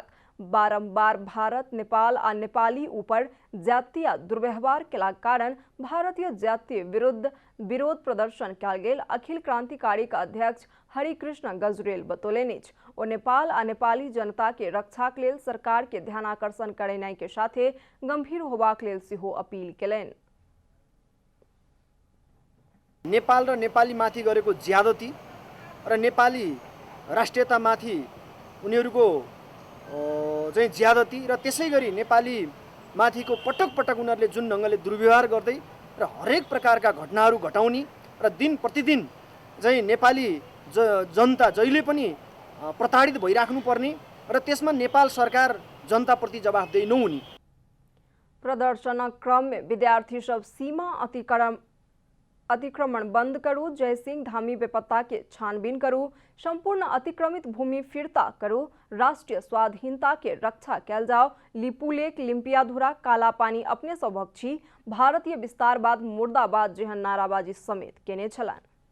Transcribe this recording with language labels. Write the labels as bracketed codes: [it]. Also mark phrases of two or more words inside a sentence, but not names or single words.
[mai] बारंबार भारत, नेपाल आ नेपाली ऊपर जातीय दुर्व्यवहार केलाक कारण भारतीय जातीय विरुद्ध विरोध प्रदर्शन कयल गेल। अखिल क्रांतिकारी का अध्यक्ष हरिकृष्ण गजरेल बतौलनि अछि। ओ नेपाल आ नेपाली जनता के रक्षाक लेल सरकार के ध्यानाकर्षण करेनाइ के साथे गंभीर होबाक लेल सेहो अपील केलनि। [ne] नेपाल र नेपालीमाथि गरेको ज्यादती र नेपाली राष्ट्रियतामाथि उनीहरूको चाहिँ ज्यादती र त्यसै गरी नेपाली माथिको पटक पटक उनीहरूले जुन ढङ्गले दुर्व्यवहार गर्दै र हरेक प्रकारका घटनाहरू घटाउने र दिन प्रतिदिन चाहिँ नेपाली जनता जहिले पनि प्रताडित भइराख्नु पर्ने र त्यसमा नेपाल सरकार जनताप्रति जवाफदेही नहुने। [mai] प्रदर्शनक क्रम में विद्यार्थी सब सीमा अतिक्रमण बंद करू, जयसिंह धामी बेपत्ता के छानबीन करू, संपूर्ण अतिक्रमित भूमि फिरता करू, राष्ट्रीय स्वाधीनता के रक्षा कैल जाओ, लिपुलेक, लिम्पियाधुरा, काला पानी अपने सभक छी, भारतीय विस्तारवाद मुर्दाबाद जेहन नाराबाजी समेत केने छलनि।